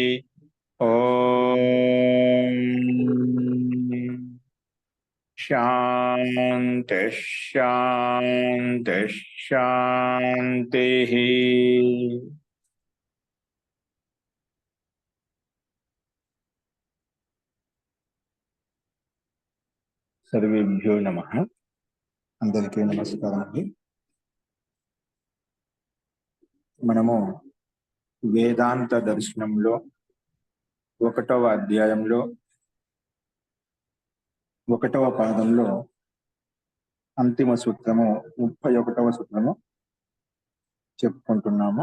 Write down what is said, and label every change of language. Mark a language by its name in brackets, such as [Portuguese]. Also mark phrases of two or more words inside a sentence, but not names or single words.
[Sanskrit] ओम शांति शांति शांति। सर्वेभ्यो नमः। [Telugu] అందరికీ నమస్కారాలు। మనము వేదాంత దర్శనంలో 1వ అధ్యాయంలో 1వ పాదంలో అంతిమ సూత్రము 31వ సూత్రము చెప్పుకుంటున్నాము.